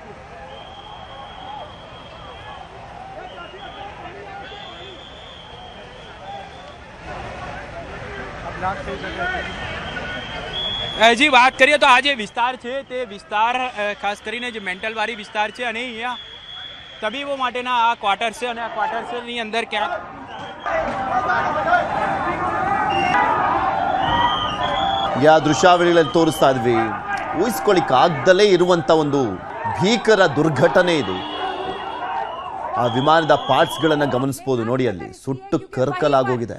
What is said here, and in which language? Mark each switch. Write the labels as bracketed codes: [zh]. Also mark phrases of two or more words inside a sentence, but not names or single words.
[gu] હજી વાત કરીએ તો આ જે વિસ્તાર છે તે વિસ્તાર ખાસ કરીને જે મેન્ટલવાળી વિસ્તાર છે, અને અહીંયા તબીબો માટેના આ ક્વાર્ટર છે, અને આ ક્વાર્ટર્સની અંદર ક્યાંક [kn] ಯಾ ದೃಶ್ಯಾವಳಿಗಳಲ್ಲಿ ತೋರಿಸ್ತಾ ಇದ್ವಿ. ಊಹಿಸ್ಕೊಳ್ಳಿಕ್ಕಾಗ್ದಲೇ ಇರುವಂಥ ಒಂದು ಭೀಕರ ದುರ್ಘಟನೆ ಇದು. ಆ ವಿಮಾನದ ಪಾರ್ಟ್ಸ್ಗಳನ್ನು ಗಮನಿಸ್ಬೋದು ನೋಡಿ, ಅಲ್ಲಿ ಸುಟ್ಟು ಕರ್ಕಲಾಗೋಗಿದೆ.